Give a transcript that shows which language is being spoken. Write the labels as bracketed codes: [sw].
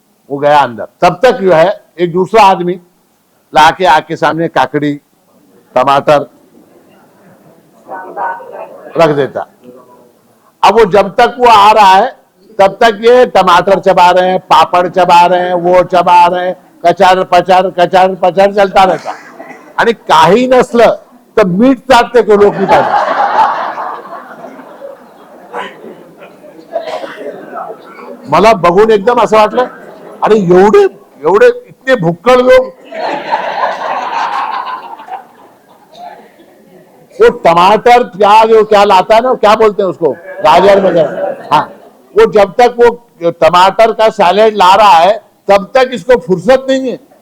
[hi] वो गया अंदर, तब तक जो है एक दूसरा आदमी लाके आके सामने काकड़ी टमाटर रख देता। अब वो जब तक वो आ रहा है तब तक ये टमाटर चबा रहे हैं, पापड़ चबा रहे हैं, वो चबा रहे हैं, कचर पचर चलता रहता। [mr] आणि काही नसलं तर मीठ चाटते तो लोक नाही पाहिजे। मला बघून एकदम असं वाटलं, अरे एवढे एवढे [hi] इतने भुक्कड़ लोग, वो टमाटर प्याज वो क्या लाता है ना, क्या बोलते हैं उसको, गाजर वगैरह, हाँ, वो जब तक वो टमाटर का सैलेड ला रहा है तब तक इसको फुर्सत नहीं है।